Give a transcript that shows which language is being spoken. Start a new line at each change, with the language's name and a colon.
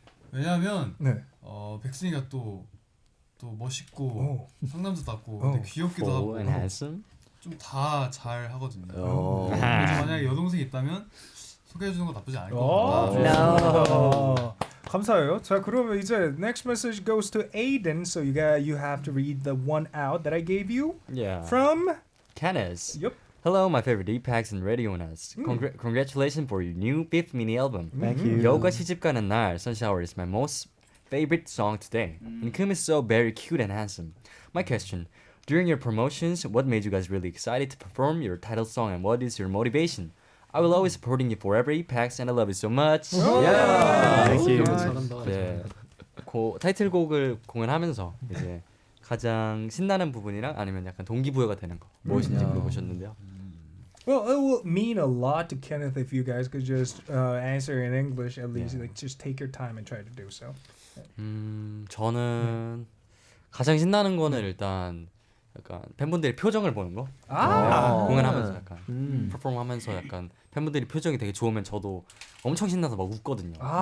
Korean: 왜냐하면 네. 백승이가 또 멋있고 상남자답고 되게 귀엽기도 하고 좀 다 잘 하거든요. 그래서 만약에 여동생이 있다면 소개해 주는 거 나쁘지 않을 것 같아요. 감사해요. 자, 그러면 이제
English: next message goes to Aiden. So you have to read the one out that I gave you. Yeah. From Kenneth. Yep. Hello, my favorite EPEX and Radio'n Us에. Congratulations for your new 5th mini album. Thank you. 여우가 시집가는 날, Sunshower is my most favorite song today. And Kim is so very cute and handsome. My question, during your promotions, what made you guys really excited to perform your title song and what is your motivation? I will always supporting you forever, EPEX, and I love you so much. Thank you.
Korean: 네, 타이틀곡을 공연하면서 이제 가장 신나는 부분이랑 아니면 약간 동기부여가 되는 거 무엇인지 물어보셨는데요.
English: Well, it will mean a lot to Kenneth if you guys could just answer in English at least. Like, just take your time and try to do so.
Korean: 저는 가장 신나는 거는 일단 약간 팬분들의 표정을 보는 거. 공연하면서 약간 퍼포먼하면서 약간 팬분들이 표정이 되게 좋으면 저도 엄청 신나서 막 웃거든요.